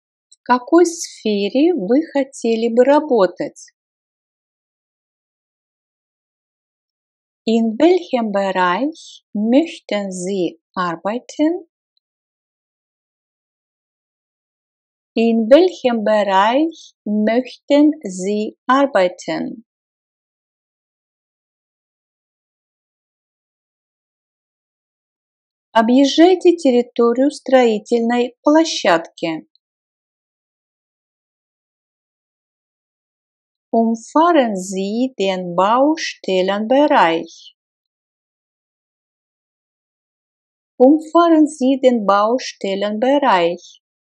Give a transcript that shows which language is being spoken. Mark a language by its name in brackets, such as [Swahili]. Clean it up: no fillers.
[Russian] В какой сфере вы хотели бы работать? [German] In welchem Bereich möchten Sie arbeiten? In welchem Bereich möchten Sie arbeiten? [Russian] Объезжайте территорию строительной площадки. [German] Umfahren Sie den Baustellenbereich. Umfahren Sie den Baustellenbereich.